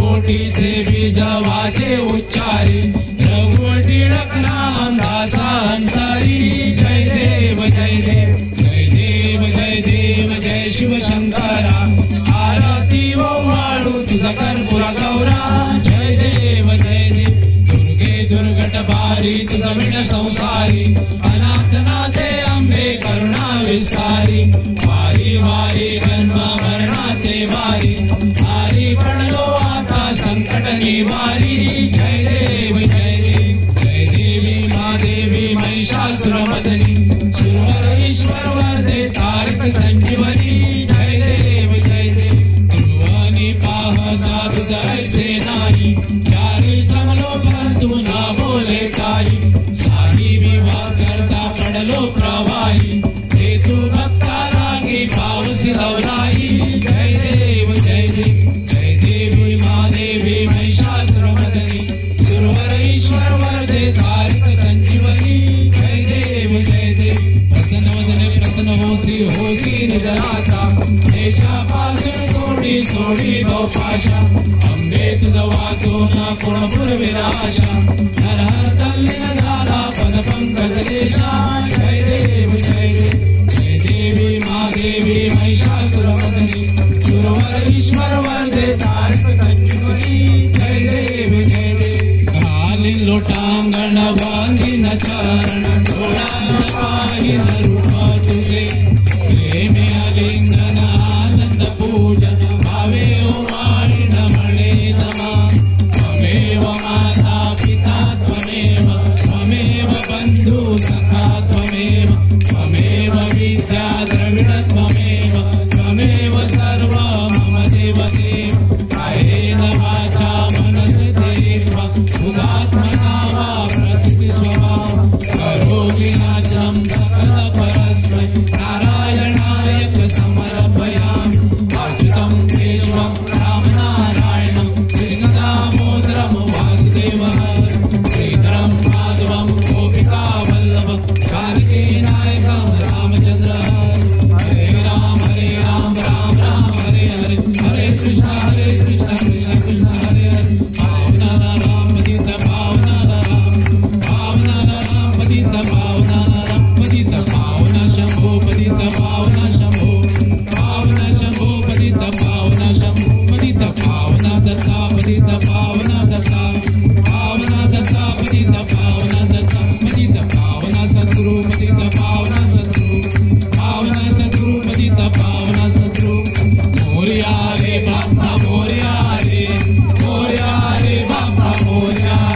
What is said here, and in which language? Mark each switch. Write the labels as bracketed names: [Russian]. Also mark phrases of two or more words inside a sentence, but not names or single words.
[Marathi] कोटीचे बीज वाचे उच्चारी रघुवर टिळक नाम दासांतरी जय देव जय देव जय देव जय देव जय शिव शंकरा आरती ओवाळू तुझा कर्पूर गौरा जय देव जय देव दुर्गे दुर्गट बारी तुझा विण संसारी अनाथनाथे अंबे करुणा विस्तारी वारी वारी जन्म मरणाते वारी वारी पडलो आता संकट निवारी जय देव जय देव जय देवी महादेवी महिषासुरमर्दिनी सुरवर ईश्वर वरदे तारक संजीवनी जय देव जय देव तुझवानी पाहता तुझ ऐसे नाही चारी श्रमलो परंतु ना बोले काही साही विवाह करता पडलो प्रवाही ते तू भक्ता लागी पावसी लवराई जय देव जय देव जय देवी महादेवी महिषासुरमर्दिनी सुरवर ईश्वर वरदे तारक संजीवनी जय देव जय देव प्रसन्न वदने प्रसन्न होसी होसी निधनासा देशापासून तोडी सोडी पाशा अंबे तुझा वाचो ना कोण पूर्विराशा नरहर तल्लीन झाला पद पंकज देशा जय देव जय देव जय देवी महादेवी महिषासुरमर्दिनी सुरवर ईश्वर वरदे तारक संजीवनी जय देव जय देव घालीन लोटांगण बांधीन चरण डोळ्यात पाहीन रूप तुझे प्रेमे आलिंगन आनंद पूजन भावे ओवाळीन म्हणे नमा [Sanskrit] त्वमेव माता पिता त्वमेव त्वमेव बंधू सखा त्वमेव त्वमेव विद्या द्रविड त्वमेव त्वमेव सर्व मम देव देव कायेन वाचा मनसृतेर्वा सुधात्मना वा प्रकृति स्वभाव करोमि नाचनं सकल परस्मै नारायणायक समर्पयामि अच्युतं केशवं रामनारायणं कृष्णदामोदरं वासुदेवं श्रीधरं माधवं गोपिकावल्लभं जानकी नायकं रामचन्द्र हरे राम राम राम हरे हरे हरे कृष्ण कृष्ण कृष्ण हरे हरे [Marathi] पावना राम पतित पावना राम पतित पावना शंभो पतित पावना शंभो पतित पावना शंभो पतित पावना दत्ता पतित पावना दत्ता पतित पावना दत्ता पतित पावना सद्गुरु पतित पावना सद्गुरु पतित पावना सद्गुरु मोरया रे बाप्पा मोरया रे बाप्पा मोरया